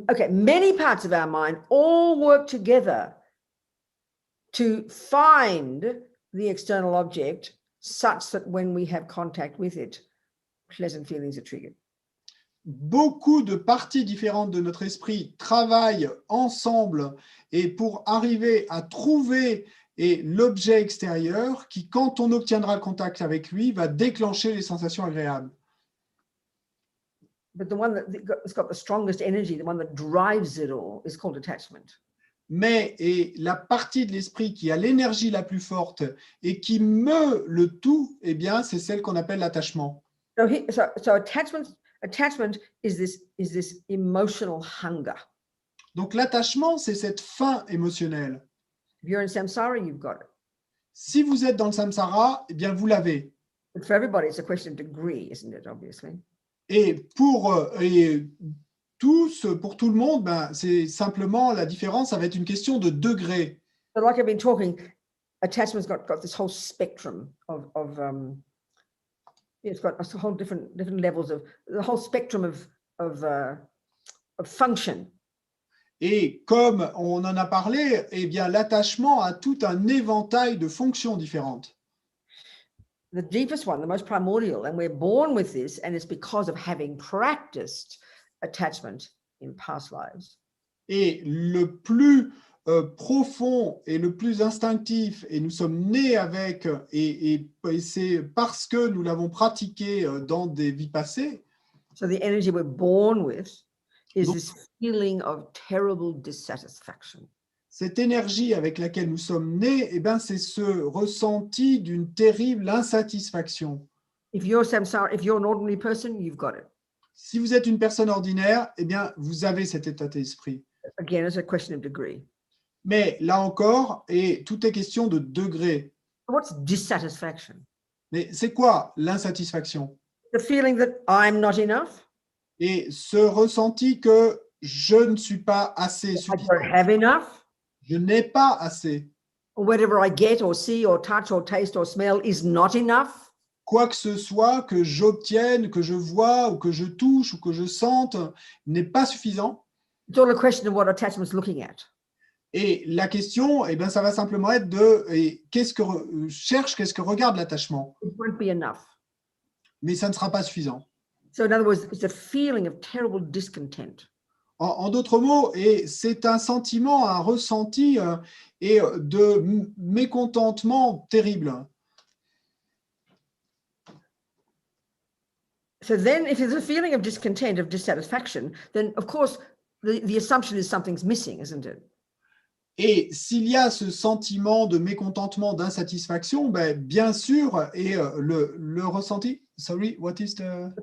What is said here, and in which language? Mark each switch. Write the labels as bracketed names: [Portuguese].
[English] many parts of our mind all work together to find the external object such that when we have contact with it, pleasant feelings are triggered. [French] Beaucoup de parties différentes de notre esprit travaillent ensemble et pour arriver à trouver l'objet extérieur qui, quand on obtiendra le contact avec lui, va déclencher les sensations agréables. [English] But the one that's got the strongest energy, the one that drives it all, is called attachment. [French] Mais la partie de l'esprit qui a l'énergie la plus forte et qui meut le tout, eh bien, c'est celle qu'on appelle l'attachement. [English] So attachment is this emotional hunger. [French] Donc l'attachement, c'est cette faim émotionnelle. [English] If you're in samsara, you've got it. [French] Si vous êtes dans le samsara, eh bien, vous l'avez. [English] But for everybody, it's a question of degree, isn't it, obviously? [French] Et pour tout le monde, ben, c'est simplement la différence, ça va être une question de degré. [English] But like I've been talking, attachment's got this whole spectrum of it's got a whole different levels of the whole spectrum of function. [French] Et comme on en a parlé, eh bien, l'attachement a tout un éventail de fonctions différentes. [English] The deepest one, the most primordial, and we're born with this, and it's because of having practiced attachment in past lives. [French] Et le plus profond et le plus instinctif, et nous sommes nés avec, et c'est parce que nous l'avons pratiqué dans des vies passées. [English] So the energy we're born with is this feeling of terrible dissatisfaction. [French] Cette énergie avec laquelle nous sommes nés, eh ben, c'est ce ressenti d'une terrible insatisfaction. [English] If you're an ordinary person, you've got it. [French] Si vous êtes une personne ordinaire, eh bien, vous avez cet état d'esprit. [English] Again, it's a question of degree. [French] Mais là encore, et tout est question de degré. [English] What's dissatisfaction? [French] Mais c'est quoi l'insatisfaction? [English] The feeling that I'm not enough. [French] Et ce ressenti que je ne suis pas assez [English] I [French] suffisant. [English] don't have enough. [French] Je n'ai pas assez. [English] Or whatever I get or see or touch or taste or smell is not enough. [French] Quoi que ce soit que j'obtienne, que je vois ou que je touche ou que je sente n'est pas suffisant. [English] It's all a question of what attachment's looking at. [French] Et la question, eh bien, ça va simplement être de qu'est-ce que regarde l'attachement. [English] It won't be enough. [French] Mais ça ne sera pas suffisant. [English] So in other words, it's a feeling of terrible discontent. [French] En d'autres mots, et c'est un sentiment, un ressenti de mécontentement terrible. [English] So then if there's a feeling of discontent, of dissatisfaction, then of course the assumption is something's missing, isn't it? [French] Et s'il y a ce sentiment de mécontentement, d'insatisfaction, ben, bien sûr, et le ressenti, [English] sorry, what is the...